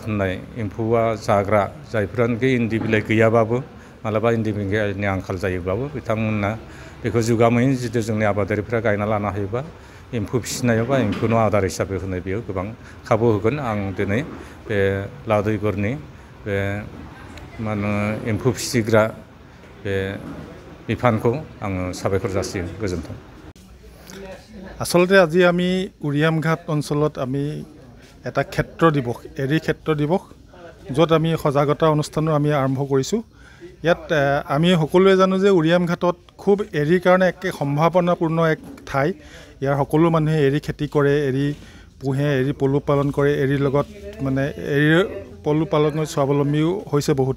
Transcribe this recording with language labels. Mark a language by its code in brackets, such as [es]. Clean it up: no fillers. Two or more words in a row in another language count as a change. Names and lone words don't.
[brx] होननाय एम्फौआ जाग्रा जायफोरानोखि इन्दि बिलाइ गैयाबाबो मालाबा इन्दि बिलाइनि आंखाल जायोब्लाबो बिथांमोना बेखौ जुगामैनो जुदि जोंनि आबादारिफ्रा गायना लानो हायोबा एम्फौ फिसिनायाव बा एम्फौनो आदार हिसाबै होनाय बेयाव गोबां खाबु होगोन आं दिनै बे लादुइगरनि बे माने एम्फौ फिसिग्रा बे बिफानखौ आङो साबायखर जासियो गोजोन्थों। [as] आसलতে আজি আমি উৰিয়ামঘাট অঞ্চলত আমি এটা ক্ষেত্ৰ দিৱস এৰী ক্ষেত্ৰ দিৱস য'ত আমি সজাগতা অনুষ্ঠানো আমি আৰম্ভ কৰিছোঁ। ইয়াত আমি সকলোৱে জানো যে উৰিয়ামঘাটত খুব এৰীৰ কাৰণে এক সম্ভাৱনাপূৰ্ণ এক ঠাই। ইয়াৰ সকলো মানুহে এৰী খেতি কৰে, এৰী পোহে, এৰী পলু পালন কৰে, এৰীৰ লগত মানে এৰীৰ পলু পালনৰ স্বাৱলম্বীও হৈছে বহুতে।